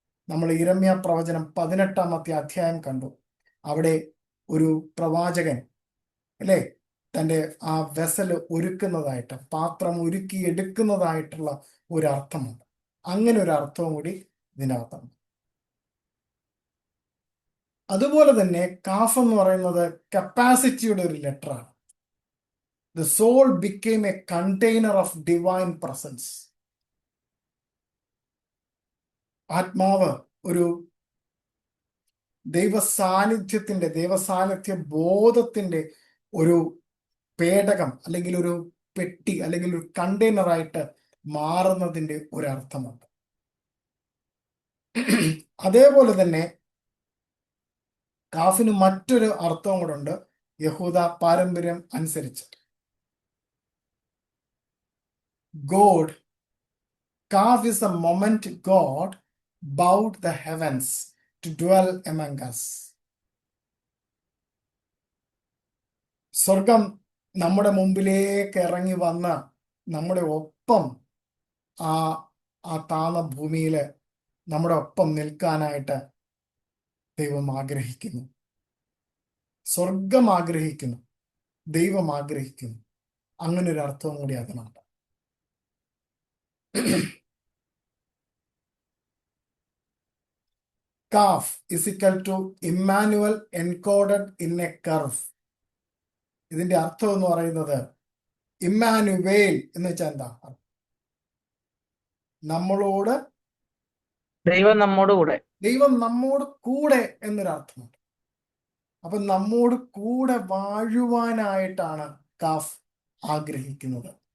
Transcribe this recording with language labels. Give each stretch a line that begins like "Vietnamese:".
Malayalam: നമ്മൾ യിരെമ്യാ പ്രവചനം 18-ാമത്തെ അധ്യായം കണ്ടു. അവിടെ ഒരു പ്രവാചകൻ അല്ലേ, തൻ്റെ ആ വെസൽ ഒരുക്കുന്നതായിട്ട്, പാത്രം ഒരുക്കി എടുക്കുന്നതായിട്ടുള്ള ഒരു അർത്ഥമുണ്ട്. അങ്ങനെ ഒരു അർത്ഥവും കൂടി ഇതിനകത്തുണ്ട്. അതുപോലെ തന്നെ കാഫ് എന്ന് പറയുന്നത് കപ്പാസിറ്റിയുടെ ഒരു ലെറ്ററാണ്.
English: The soul became a container of divine presence.
Malayalam: ആത്മാവ് ഒരു ദൈവസാന്നിധ്യ ബോധത്തിന്റെ ഒരു പേടകം, അല്ലെങ്കിൽ ഒരു പെട്ടി, അല്ലെങ്കിൽ ഒരു കണ്ടെയ്നറായിട്ട് മാറുന്നതിന്റെ ഒരർത്ഥമുണ്ട്. അതേപോലെ തന്നെ കാഫിന് മറ്റൊരു അർത്ഥവും കൂടെ ഉണ്ട്, യഹൂദ പാരമ്പര്യം അനുസരിച്ച്.
English: God, calf is the moment God bowed the heavens to dwell among us.
Malayalam: സ്വർഗം നമ്മുടെ മുമ്പിലേക്ക് ഇറങ്ങി വന്ന നമ്മുടെ ഒപ്പം ആ താന്ന ഭൂമിയില് നമ്മുടെ ഒപ്പം നിൽക്കാനായിട്ട് ദൈവം ആഗ്രഹിക്കുന്നു. സ്വർഗം ആഗ്രഹിക്കുന്നു, ദൈവം ആഗ്രഹിക്കുന്നു. അങ്ങനെ ഒരു അർത്ഥവും കൂടി അതിനുണ്ട്.
English: Calf is equal to Emmanuel encoded in a curve.
Malayalam: ഇതിന്റെ അർത്ഥം എന്ന് പറയുന്നത് ഇമ്മാനുവേൽ എന്ന് വെച്ചാൽ എന്താ? നമ്മളോട്, ദൈവം നമ്മോട് കൂടെ. ദൈവം നമ്മോട് കൂടെ എന്നൊരർത്ഥമുണ്ട്. അപ്പൊ നമ്മോട് കൂടെ വാഴുവാനായിട്ടാണ് കാഫ് ആഗ്രഹിക്കുന്നത്.